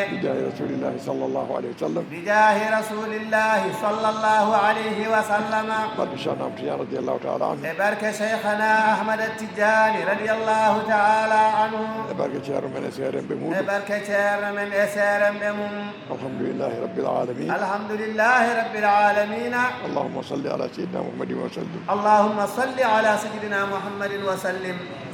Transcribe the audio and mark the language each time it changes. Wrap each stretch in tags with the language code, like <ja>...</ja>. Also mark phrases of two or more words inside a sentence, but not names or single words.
<ar>بجاه رسول الله صلى الله عليه وسلم بجاه رسول الله صلى الله عليه وسلم barke Cheikh Ahmad Tidiane رضي الله تعالى عنه e barke cheikhana Ahmad Tidiani رضي الله تعالى عنه</ar> <ff>e barke ceerno men e seeremɓe e muɗum barke ceerno men e seeremɓe mum</ff> <ar>الحمد لله رب العالمين الحمد لله رب العالمين اللهم صل على سيدنا محمد وسلم اللهم صل على سيدنا محمد وسلم</ar>